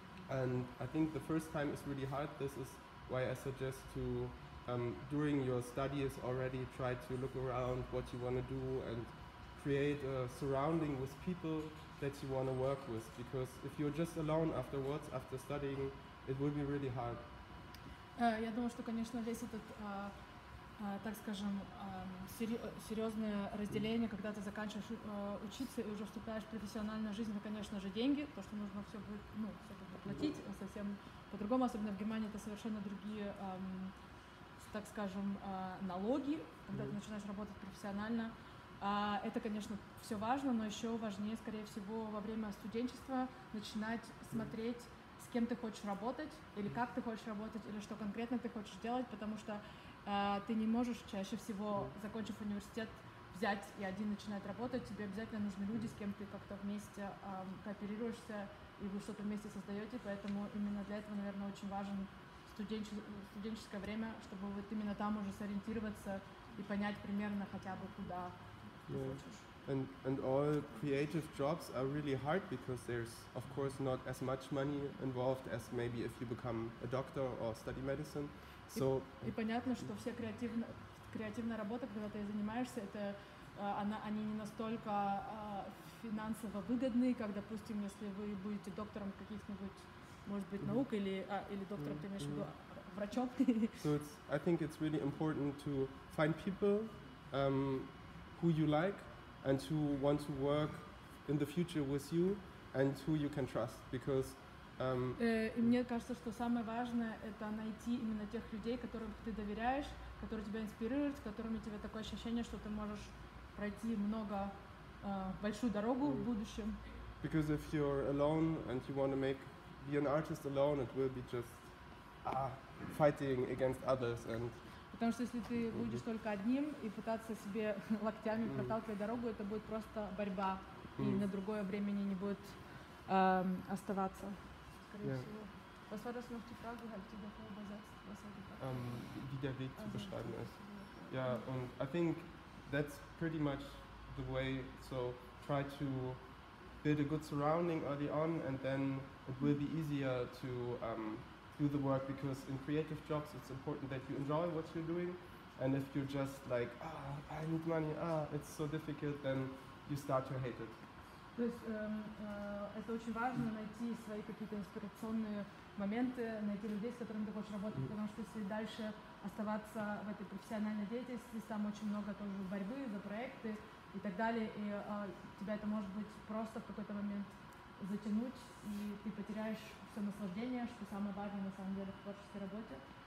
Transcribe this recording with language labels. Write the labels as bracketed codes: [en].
[en] And I think the first time is really hard. This is why I suggest to, during your studies already, try to look around what you want to do and create a surrounding with people that you want to work with. Because if you're just alone afterwards, after studying, it will be really hard. [ru] Я думаю, что, конечно, весь этот, так скажем, серьезное разделение, когда ты заканчиваешь учиться и уже вступаешь в профессиональную жизнь, это, конечно же, деньги, то, что нужно все будет, все как бы платить, совсем по-другому, особенно в Германии это совершенно другие, так скажем, налоги, когда ты начинаешь работать профессионально. Это, конечно, все важно, но еще важнее, скорее всего, во время студенчества начинать смотреть, с кем ты хочешь работать, или как ты хочешь работать, или что конкретно ты хочешь делать, потому что ты не можешь чаще всего, закончив университет, взять и один начинать работать, тебе обязательно нужны люди, с кем ты как-то вместе кооперируешься, и вы что-то вместе создаете, поэтому именно для этого, наверное, очень важен студенческое время, чтобы вот именно там уже сориентироваться и понять примерно хотя бы куда ты хочешь. [en] And all creative jobs are really hard because there's, of course, not as much money involved as maybe if you become a doctor or study medicine. So [ru] и понятно, что все креативная работа, когда ты занимаешься, это они не настолько финансово выгодны, как, допустим, если вы будете доктором каких-нибудь, может быть, наук или доктором, ты имеешь в виду врачом. [en] So I think it's really important to find people who you like and who want to work in the future with you and who you can trust, because [ru] и мне кажется, что самое важное это найти именно тех людей, которым ты доверяешь, которые тебя инспирируют, с которыми тебе такое ощущение, что ты можешь пройти большую дорогу в будущем. [en] Because if you're alone and you want to be an artist alone, it will be just fighting against others and. [ru] Потому что если ты будешь только одним и пытаться себе локтями проталкивать дорогу, это будет просто борьба, и на другое времени не будет оставаться, скорее всего. [de] Was war das noch die Frage, halt die davor übersetzt? Was war die Frage? Wie der Weg zu beschreiben ist. Ja, und [en] I think that's pretty much the way. So try to build a good surrounding early on, and then it will be easier to do the work, because in creative jobs it's important that you enjoy what you're doing, and if you're just like, I need money, it's so difficult, then you start to hate it. [ru] То есть это очень важно найти свои какие-то инспирационные моменты, найти людей, с которыми ты хочешь работать, потому что если дальше оставаться в этой профессиональной деятельности, там очень много тоже борьбы за проекты и так далее, и тебя это может быть просто в какой-то момент затянуть, и ты потеряешь все наслаждение, что самое важное на самом деле в творческой работе.